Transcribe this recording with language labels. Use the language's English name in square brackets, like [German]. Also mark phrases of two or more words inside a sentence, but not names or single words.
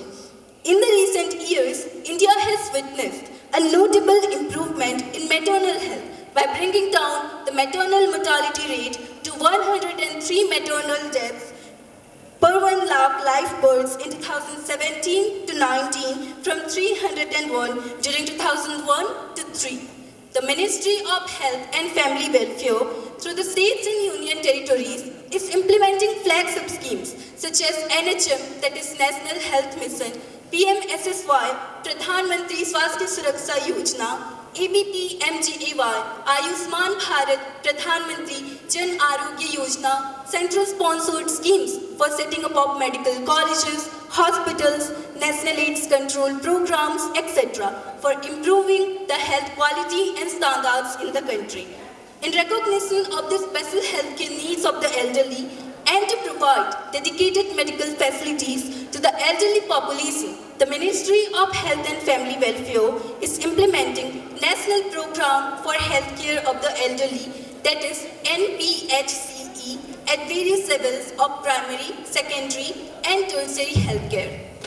[English] In the recent years, India has witnessed a notable improvement in maternal health by bringing down the maternal mortality rate to 103 maternal deaths per 1 lakh live births in 2017 to 19 from 301 during 2001 to 3. The Ministry of Health and Family Welfare, through the states and union territories, is implementing flagship schemes such as NHM, that is National Health Mission, PMSSY, Pradhan Mantri Swasthya Suraksha Yojana, ABP MGAY, Ayushman Bharat, Pradhan Mantri Jan Arogya Yojana, central sponsored schemes for setting up of medical colleges, hospitals, national AIDS control programs, etc. for improving the health quality and standards in the country. In recognition of the special healthcare needs of the elderly and to provide dedicated medical facilities to the elderly population, the Ministry of Health and Family Welfare is implementing National Program for Healthcare of the Elderly, that is NPHCE, at various levels of primary, secondary and tertiary healthcare.